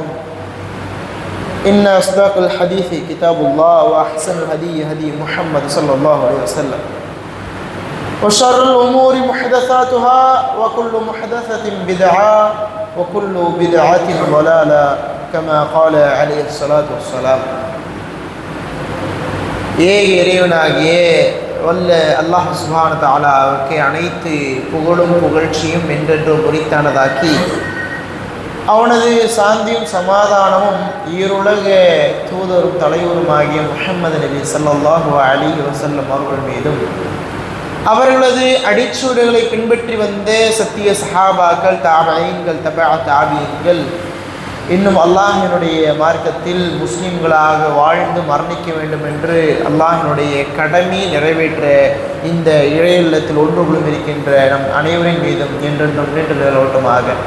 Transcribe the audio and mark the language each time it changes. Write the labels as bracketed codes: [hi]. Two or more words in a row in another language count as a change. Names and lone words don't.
[ar] إن أصدق الحديث كتاب الله وأحسن الهدي هدي محمد صلى الله عليه وسلم وشر الأمور محدثاتها وكل محدثة بدعة وكل بدعة ضلالة كما قال عليه الصلاة والسلام. [ta] இறைவனாகிய வல்ல அல்லாஹ் [ar] سبحانه وتعالى [ta] அனைத்து புகழும் புகழ்ச்சியும் என்றென்றும் உரித்தானதாக்கி அவனது சாந்தியும் சமாதானமும் ஈருலக தூதரும் தலைவருமாகிய முஹம்மது நபி [ar] صلى الله عليه وسلم [ta] அவர்கள் மீதும் அவர்களது அடிச்சுவடுகளை பின்பற்றி வந்த சத்திய சஹாபாக்கள், தாபீன்கள், தபஅ தாபீன்கள், இன்னும் அல்லாஹினுடைய மார்க்கத்தில் முஸ்லிம்களாக வாழ்ந்து மரணிக்க வேண்டும் என்று அல்லாஹினுடைய கடமை நிறைவேற்ற இந்த இறையில்லத்தில் ஒன்றுகளும் இருக்கின்ற நம் அனைவரின் மீதும் என்றென்றும் நின்று நிலவட்டுமாக.